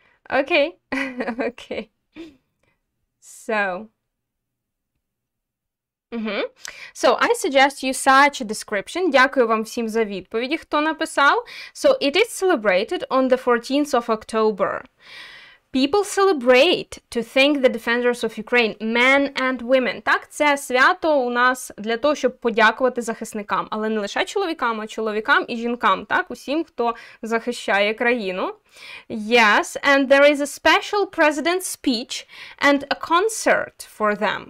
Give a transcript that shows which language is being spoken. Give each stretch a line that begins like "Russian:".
English: Okay, okay. So, So, I suggest you such a description.
Ukrainian: Дякую вам всім за відповіді, хто написав.
English: So, it is celebrated on the 14th of October. People celebrate to thank the defenders of Ukraine, men and women.
Ukrainian: Так, це свято у нас для того, щоб подякувати захисникам. Але не лише чоловікам, а чоловікам і жінкам. Так, усім, хто захищає країну.
English: Yes, and there is a special president's speech and a concert for them.